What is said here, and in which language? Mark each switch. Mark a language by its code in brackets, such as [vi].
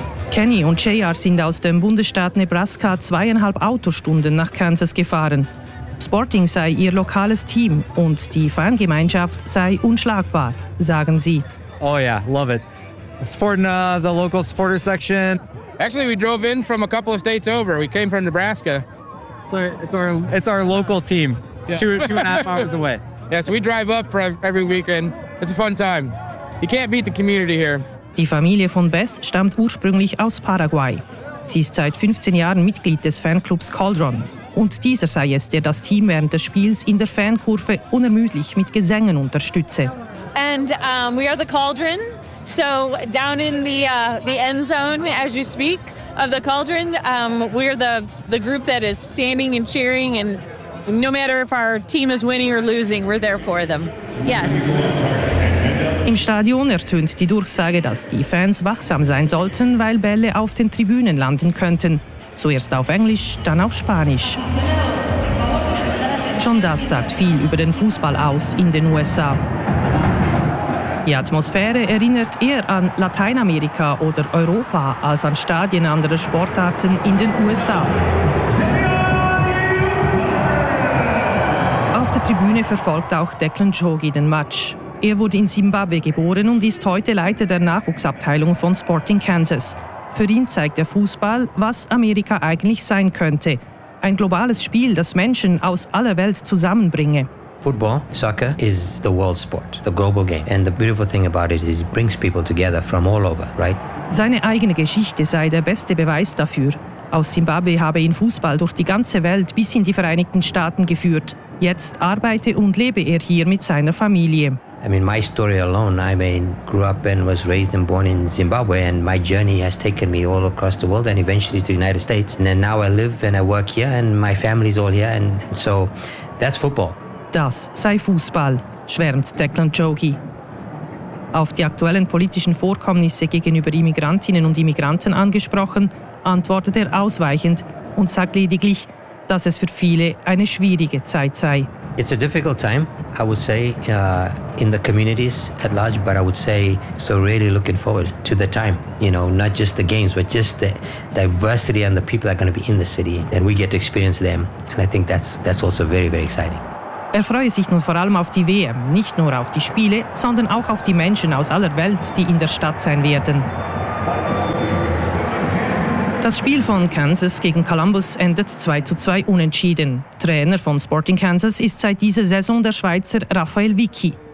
[de] Kenny und JR sind aus dem Bundesstaat Nebraska 2,5 Autostunden nach Kansas gefahren. Sporting sei ihr lokales Team und die Fangemeinschaft sei unschlagbar, sagen sie. [en] Oh yeah, love it. Supporting the local supporter section. Actually, we drove in from a couple of states over. We came from Nebraska. It's our local team. Yeah. Two and a half hours away. Yes, we drive up for every weekend. It's a fun time. You can't beat the community here. [de] Die Familie von Beth stammt ursprünglich aus Paraguay. Sie ist seit 15 Jahren Mitglied des Fanclubs Cauldron. Und dieser sei es, der das Team während des Spiels in der Fankurve unermüdlich mit Gesängen unterstütze. [en] And we are the Cauldron. So down in the end zone, as you speak, of the Cauldron. We're the group that is standing and cheering, and no matter if our team is winning or losing, we're there for them. Yes. [de] Im Stadion ertönt die Durchsage, dass die Fans wachsam sein sollten, weil Bälle auf den Tribünen landen könnten. Zuerst auf Englisch, dann auf Spanisch. Schon das sagt viel über den Fußball aus in den USA. Die Atmosphäre erinnert eher an Lateinamerika oder Europa als an Stadien anderer Sportarten in den USA. Auf der Tribüne verfolgt auch Declan Jogi den Match. Er wurde in Simbabwe geboren und ist heute Leiter der Nachwuchsabteilung von Sporting Kansas. Für ihn zeigt der Fußball, was Amerika eigentlich sein könnte. Ein globales Spiel, das Menschen aus aller Welt zusammenbringe. [en] Football, soccer, is the world sport, the global game. And the beautiful thing about it is it brings people together from all over, right? [de] Seine eigene Geschichte sei der beste Beweis dafür. Aus Simbabwe habe ihn Fußball durch die ganze Welt bis in die Vereinigten Staaten geführt. Jetzt arbeite und lebe er hier mit seiner Familie. [en] I mean, my story alone, I mean, grew up and was raised and born in Zimbabwe, and my journey has taken me all across the world and eventually to the United States. And then now I live and I work here and my family's all here, and so that's football. [de] Das sei Fußball, schwärmt Declan Jogi. Auf die aktuellen politischen Vorkommnisse gegenüber Immigrantinnen und Immigranten angesprochen, antwortet er ausweichend und sagt lediglich, dass es für viele eine schwierige Zeit sei. [en] It's a difficult time, I would say, in the communities at large, but I would say, so really looking forward to the time, you know, not just the games, but just the diversity and the people that are going to be in the city, and we get to experience them, and I think that's also very, very exciting. [de] Er freue sich nun vor allem auf die WM, nicht nur auf die Spiele, sondern auch auf die Menschen aus aller Welt, die in der Stadt sein werden. Das Spiel von Kansas gegen Columbus endet 2-2 unentschieden. Trainer von Sporting Kansas ist seit dieser Saison der Schweizer Raphael Vicky.